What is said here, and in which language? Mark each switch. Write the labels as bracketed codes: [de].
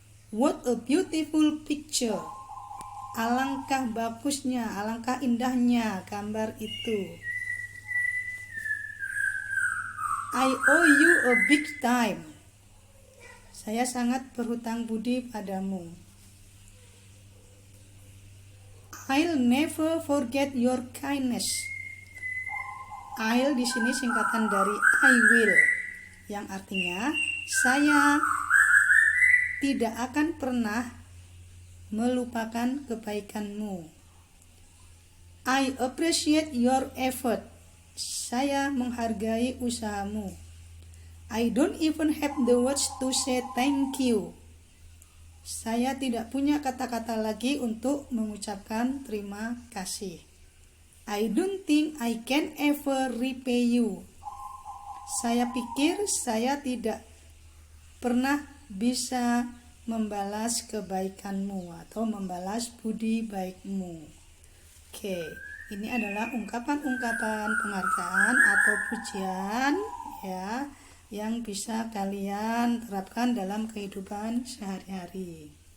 [en] What a beautiful picture, [id] alangkah bagusnya, alangkah indahnya gambar itu. [en] I owe you a big time. [id] Saya sangat berhutang budi padamu. [en] I'll never forget your kindness. [id] I'll di sini singkatan dari I will, yang artinya saya tidak akan pernah melupakan kebaikanmu. [en] I appreciate your effort. [id] Saya menghargai usahamu. [en] I don't even have the words to say thank you. [id] Saya tidak punya kata-kata lagi untuk mengucapkan terima kasih. [en] I don't think I can ever repay you. [id] Saya pikir saya tidak pernah bisa membalas kebaikanmu atau membalas budi baikmu. Oke, ini adalah ungkapan-ungkapan penghargaan atau pujian ya yang bisa kalian terapkan dalam kehidupan sehari-hari.